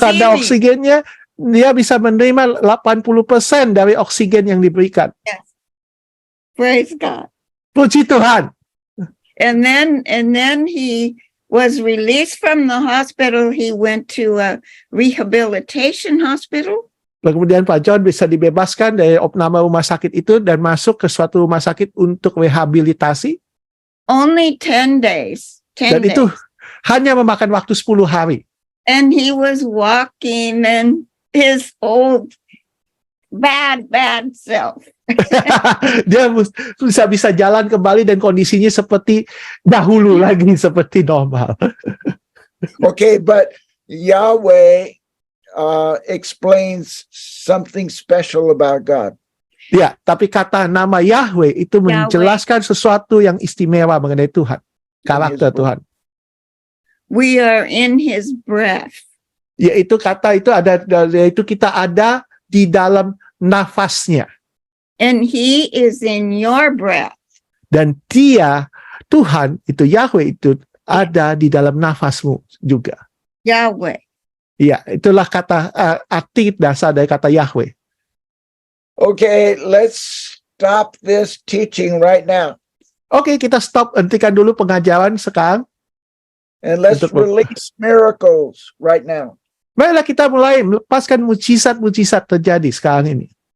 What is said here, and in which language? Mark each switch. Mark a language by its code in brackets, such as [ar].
[id] kadar oksigennya dia bisa menerima 80% dari oksigen yang diberikan. [en] Yes. Praise God. [id] Puji Tuhan. [en] And then he was released from the hospital. He went to a rehabilitation hospital. [id] Kemudian Pak John bisa dibebaskan dari opname rumah sakit itu dan masuk ke suatu rumah sakit untuk rehabilitasi. [en] Only 10 days. 10 [id] Dan [en] days. [id] itu hanya memakan waktu 10 hari. [en] And he was walking and his old bad self. [id] Dia bisa jalan kembali dan kondisinya seperti dahulu lagi, seperti normal. [en] Okay, but Yahweh explains something special about God. [id] Ya, tapi kata nama Yahweh itu menjelaskan sesuatu yang istimewa mengenai Tuhan, karakter Tuhan. [en] We are in his breath. [id] Yaitu kata itu yaitu kita ada di dalam nafasnya. [en] And he is in your breath. [id] Dan dia, Tuhan, itu Yahweh itu ada di dalam nafasmu juga. [en] Yahweh. [id] Iya, itulah kata arti dasar dari kata Yahweh. [en] Okay, let's stop this teaching right now [id] Oke, kita stop, hentikan dulu pengajaran sekarang. [en] and let's [id] Untuk- [en] release miracles right now. [id] Marilah kita mulai melepaskan mujizat-mujizat terjadi sekarang ini.